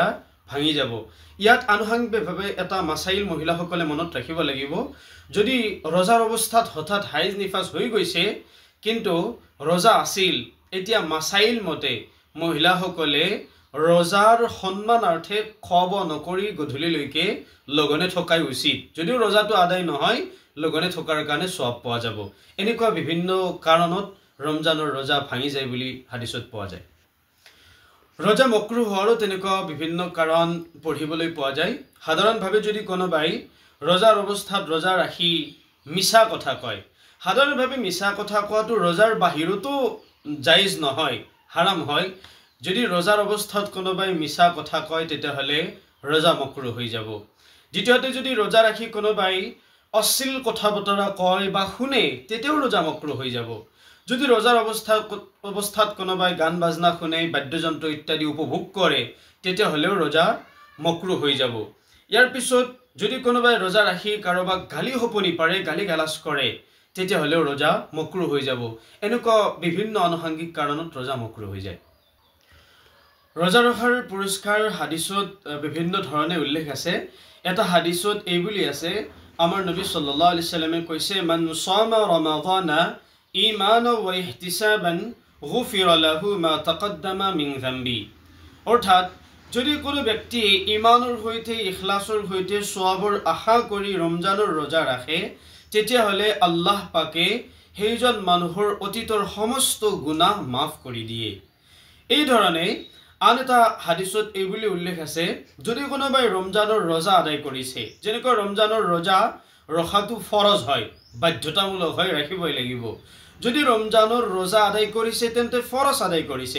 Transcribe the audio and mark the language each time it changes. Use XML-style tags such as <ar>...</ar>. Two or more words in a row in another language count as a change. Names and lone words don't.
<as>ভাঙি যাব ইয়াত আনুষংগিকভাৱে এটা মাসাইল মহিলাসকলে মনত ৰাখিব লাগিব যদি रोজাৰ অৱস্থাত হঠাৎ হাইজ নিফাস হৈ গৈছে কিন্তু रोजा আছিল এতিয়া মাসাইল মতে মহিলাসকলে रोজাৰ সম্মানাৰ্থে খব নকৰি গধূলিলৈকে লগনে থকাই উচিত যদিও रोजाটো আদায় নহয় লগনে থকাৰ কাৰণে সওয়াব পোৱা যাব এনেকুৱা বিভিন্ন কাৰণত ৰমজানৰ रोजा ভাঙি যায় বুলি হাদিসত পোৱা যায় रोजा मक्रू होৱাৰো তেনেকুৱা বিভিন্ন কাৰণ পঢ়িবলৈ পোৱা যায় সাধাৰণভাৱে যদি কোনোবাই रोজাৰ অৱস্থাত रोजा ৰাখি মিছা কথা কয় সাধাৰণভাৱে মিছা কথা কোৱাটো रोজাৰ বাহিৰতো জায়েজ নহয় হারাম হয় যদি रोজাৰ অৱস্থাত কোনোবাই মিছা কথা কয় তেতিয়া হলে रोजा मक्रू হৈ যাব দ্বিতীয়তে যদি रोजा ৰাখি কোনোবাই অশ্লীল কথা বতৰা কয় বা শুনে তেতিয়াও रोजा मक्रू হৈ যাব যদি रोজাৰ অৱস্থাত কোনোবাই গান বাজনা শুনে বাদ্যযন্ত্ৰ ইত্যাদি উপভোগ কৰে তেতিয়া হলেও रोजा मक्रू হৈ যাব ইয়াৰ পিছত যদি কোনোবাই रोजा ৰাখি কাৰোবাক গালি হপনি পাৰে গালি গালাজ কৰে তেতিয়া হলেও रोजा मक्रू হৈ যাব এনেকুৱা বিভিন্ন আনুষংগিক কাৰণত रोजा मक्रू হৈ যায় रोजा ৰখাৰ পুৰস্কাৰ হাদিসত বিভিন্ন ধৰণে উল্লেখ আছে এটা হাদিসত এই বুলি আছে আমাৰ নবী সাল্লাল্লাহু আলাইহি সাল্লামে কৈছে</as> <ar>مَنْ صَامَ رَمَضَانَ إِيمَانًا وَاحْتِسَابًا غُفِرَ لَهُ مَا تَقَدَّمَ مِنْ ذَنْبِهِ</ar> <as>অৰ্থাৎ যদি কোনো ব্যক্তি ঈমানৰ সৈতে ইখলাসৰ সৈতে সওয়াবৰ আশা কৰি ৰমজানৰ रोजा ৰাখে তেতিয়া হলে আল্লাহ পাকে সেইজন মানুহৰ অতীতৰ সমস্ত গুনাহ মাফ কৰি দিয়ে এই ধৰণে আন এটা হাদিসত এই বুলি উল্লেখ আছে যদি কোনোবাই ৰমজানৰ रोजा আদায় কৰিছে যেনেকৈ ৰমজানৰ रोजा ৰখাটো ফৰজ হয় বাধ্যতামূলক হয় ৰাখিবই লাগিব যদি ৰমজানৰ रोजा আদায় কৰিছে তেন্তে ফৰজ আদায় কৰিছে</as>